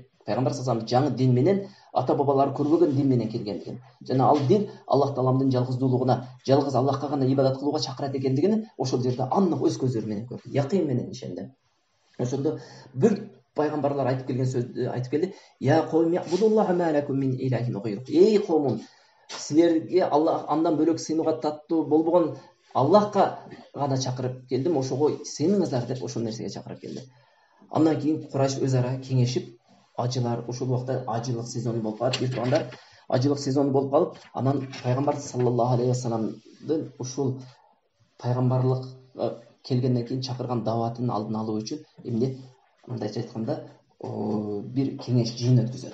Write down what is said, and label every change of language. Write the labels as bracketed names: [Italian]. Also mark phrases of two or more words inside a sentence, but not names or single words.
[Kyrgyz] Пайгамбар [Arabic] صلى الله عليه [Kyrgyz] жаңы дин менен, ата бабалары көрбөгөн дин менен келгендигин, жана ал дин Аллах Тааламдын жалгыздуулугуна, жалгыз Аллахка гана ибадат кылууга чакырат экендигин ошол жерде анык өз көздөр менен көрдү, якын менен ишенди. Ошондо бир пайгамбарлар айтып келген сөздү айтып келди: [Arabic] يا قوم اعبدوا الله ما لكم من إله غيره. [Kyrgyz] Эй коомум, силерге Аллах андан бөлөк сыйынууга таттуу болбогон Аллахка гана чакырып келдим, ошого сыйыныңыздар деп ошол нерсеге чакырып келди. Андан кийин Курайш өз ара кеңешип, ажылар ошол убакта ажылык сезону болуп калат, бир туугандар. Ажылык сезону болуп калып, анан пайгамбар [Arabic] صلى الله عليه وسلم [Kyrgyz] ушул пайгамбарлык келгенден кийин чакырган дааватынын алдын алуу үчүн эмне, мындайча айтканда, бир кеңеш жыйын өткөзөт.